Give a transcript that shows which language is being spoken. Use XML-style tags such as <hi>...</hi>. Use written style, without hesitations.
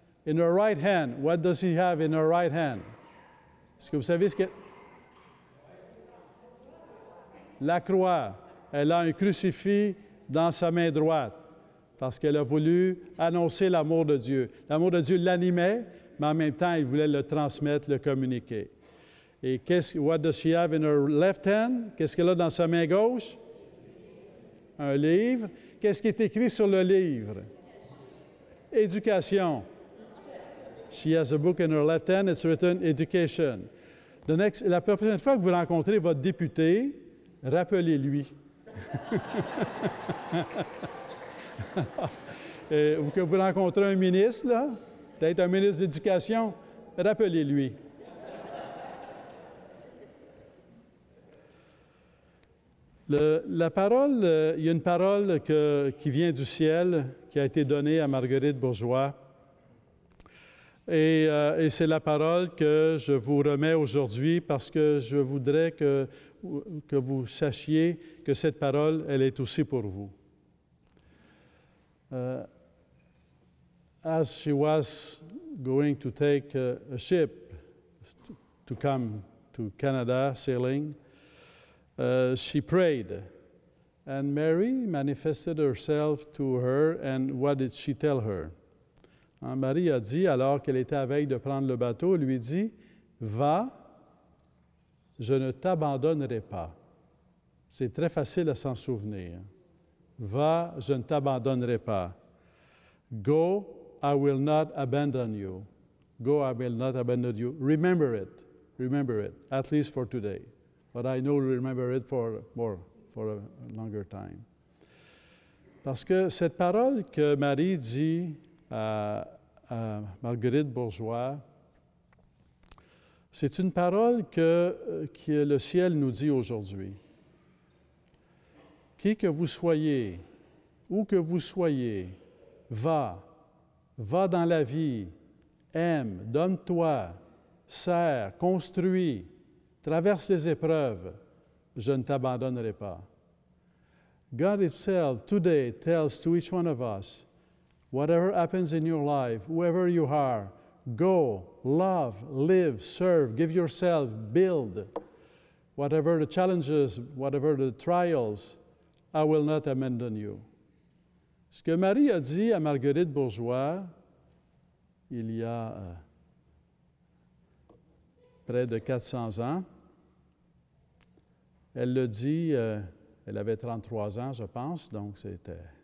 <en>In her right hand, what does she have in her right hand?</en> <fr>Est-ce que vous savez ce que... La croix. Elle a un crucifix dans sa main droite parce qu'elle a voulu annoncer l'amour de Dieu. L'amour de Dieu l'animait, mais en même temps, il voulait le transmettre, le communiquer.</fr> <en>Et what does she have in her left hand?</en> <fr>Qu'est-ce qu'elle a dans sa main gauche? Un livre. Qu'est-ce qui est écrit sur le livre? Éducation.</fr> <en>She has a book in her left hand. It's written education.</en> <fr>La prochaine fois que vous rencontrez votre député, rappelez-lui. Ou que vous rencontrez un ministre, là, peut-être un ministre de l'Éducation, rappelez-lui. La parole, il y a une parole qui vient du ciel, qui a été donnée à Marguerite Bourgeois. Et c'est la parole que je vous remets aujourd'hui parce que je voudrais que vous sachiez que cette parole, elle est aussi pour vous.</fr> <en>As she was going to take a ship to come to Canada sailing, she prayed, and Mary manifested herself to her, and what did she tell her?</en> <fr>Marie a dit, alors qu'elle était à veille de prendre le bateau, elle lui dit, « Va, je ne t'abandonnerai pas. » C'est très facile à s'en souvenir. « Va, je ne t'abandonnerai pas. »</fr> <en>Go, I will not abandon you. Go, I will not abandon you. Remember it. Remember it, at least for today. But I know you'll remember it for a longer time.</en> <fr>Parce que cette parole que Marie dit à Marguerite Bourgeois, c'est une parole que le ciel nous dit aujourd'hui. Qui que vous soyez, où que vous soyez, va dans la vie, aime, donne-toi, sers, construis, traverse les épreuves, je ne t'abandonnerai pas.</fr> <en>God himself today tells to each one of us, whatever happens in your life, whoever you are, go, love, live, serve, give yourself, build. Whatever the challenges, whatever the trials, I will not abandon you.</en> <fr>Ce que Marie a dit à Marguerite Bourgeois, il y a près de 400 ans, elle le dit, elle avait 33 ans, je pense, donc c'était...</fr>